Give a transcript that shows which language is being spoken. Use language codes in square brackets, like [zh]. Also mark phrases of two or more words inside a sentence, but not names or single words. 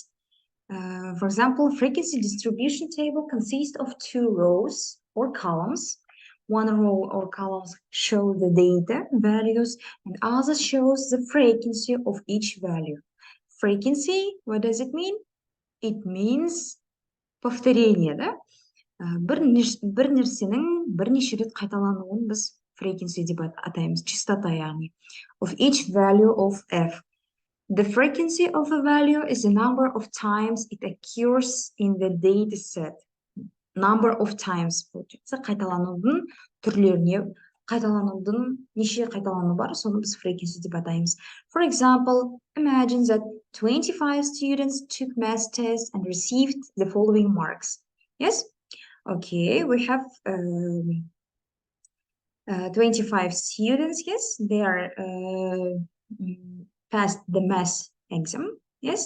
[en] For example, frequency distribution table consists of 2 rows or columns. One row or columns show the data values, and other shows the frequency of each value. Frequency, what does it mean? It means [ru] повторение, да? [kk] Бір нәрсенің бірнеше рет қайталануын біз frequency деп атаймыз, частота яғни. [en] Of each value of f. The frequency of a value is the number of times it occurs in the data set. Number of times. [kk] Қайталанудың түрлеріне, қайталанудың неше қайталану бар, соны біз frequency деп атаймыз. [en] For example, imagine that 25 students took math tests and received the following marks. Yes? Okay, we have 25 students, yes, they are passed the math exam, yes.